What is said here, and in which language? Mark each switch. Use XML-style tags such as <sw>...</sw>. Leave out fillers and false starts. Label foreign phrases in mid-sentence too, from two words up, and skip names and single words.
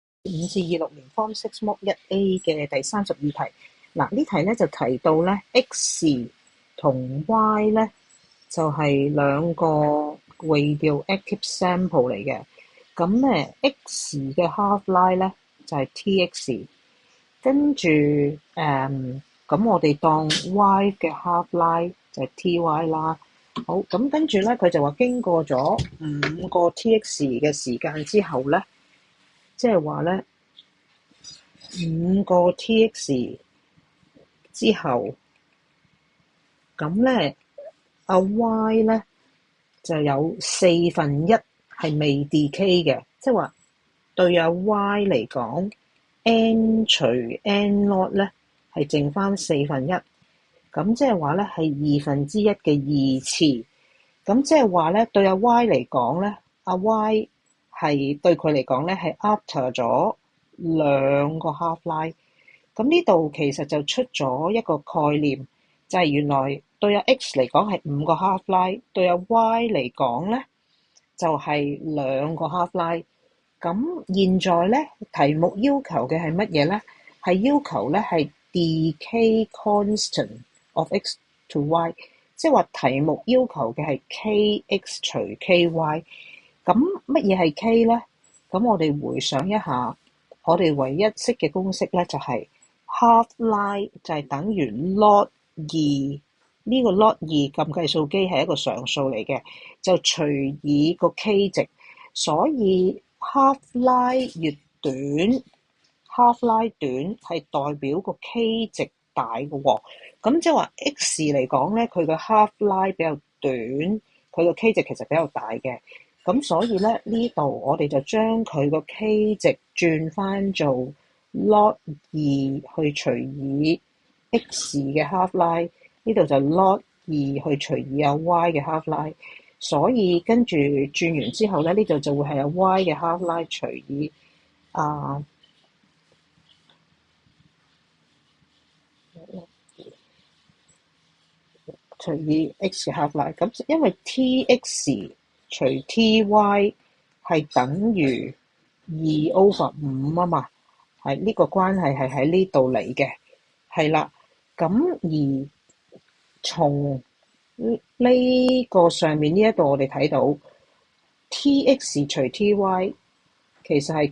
<yue>5至26年 Form 6 Mod 1A 嘅第32題。嗱，呢題咧就提到咧 X 同 Y 咧就係兩個</yue> <en>radioactive sample</en> <yue>嚟嘅。咁咧 X 嘅</yue> <en>half life</en> <yue>咧就係 Tx，跟住咁我哋當 Y 嘅</yue> <en>half life</en> <yue>就係 Ty 啦。好，咁跟住咧佢就話經過咗5個 Tx 嘅時間之後咧，即係話咧 5個 Tx 之後，咁咧阿 Y 咧就有1/4係未 decay 嘅，即係話對阿 Y 嚟講 n 除</yue> <en>n naught</en> <yue>咧係剩翻1/4，咁即係話咧係1/2嘅2次，咁即係話咧對阿 Y 嚟講咧，阿 Y 係對佢嚟講咧係 after 咗2個</yue> <en>half life。</en> <yue>咁呢度其實就出咗一個概念，就係原來對阿 X 嚟講係5個</yue> <en>half life，</en> <yue>對阿 Y 嚟講咧就係2個</yue> <en>half life。</en> <yue>咁現在咧題目要求嘅係乜嘢咧？係要求咧係</yue> <en>decay constant of X to Y，</en> <yue>即係話題目要求嘅係 Kx 除 Ky。咁乜嘢係 K 咧？咁我哋回想一下，我哋唯一識嘅公式咧就係</yue> <en>half life</en> <yue>就係等於 log 2，呢個 log 2撳計數機係一個常數嚟嘅，就除以個 K 值，所以</yue> <en>half life</en> <yue>越短 ，</yue> <en>half life</en> <yue>短係代表個 K 值大嘅喎。咁即係話 X 嚟講咧，佢嘅</yue> <en>half life</en> <yue>比較短，佢個 K 值其實比較大嘅。咁所以咧呢度我哋就將佢個 K 值轉翻做 log 2去除以 X 嘅</yue> <en>half life，</en> <yue>呢度就 log 2去除以阿 Y 嘅</yue> <en>half life。</en> <yue>所以跟住轉完之後咧，呢度就會係阿 Y 嘅</yue> <en>half life</en> <yue>除以除以 X 嘅</yue> <en>half life。</en> <yue>咁因為 Tx 除 Ty 係等於2/5啊嘛，係呢個關係係喺呢度嚟嘅，係啦。咁而從呢個上面呢一度我哋睇到 Tx 除 Ty 其實係</yue>